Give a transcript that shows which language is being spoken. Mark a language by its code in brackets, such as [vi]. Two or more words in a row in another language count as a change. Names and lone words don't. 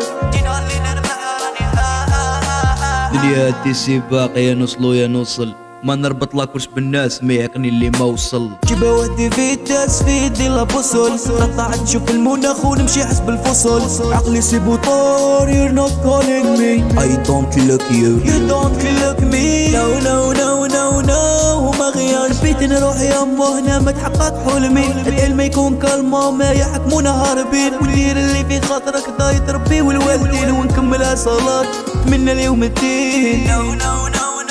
[ar] دنيا هادي سباق يا نوصلو يا نوصل، ما نربط لاكوش بالناس ما يعقني اللي ما وصل. جيبا ودي في الناس في يدي لابوصول، نطلع نشوف المناخ ونمشي حسب الفصول. عقلي سيبو طار [en] you're not calling me, I don't look you, you don't look me. No no no no no [ar] وما غيان بيت نروح يمه هنا ما تحقق حلمي. العلم يكون كلمة ما يحكمونا هاربين، وندير اللي في خاطرك دايت ربي والوالدين، ونكملها صلاة من اليوم الدين. [en] No no no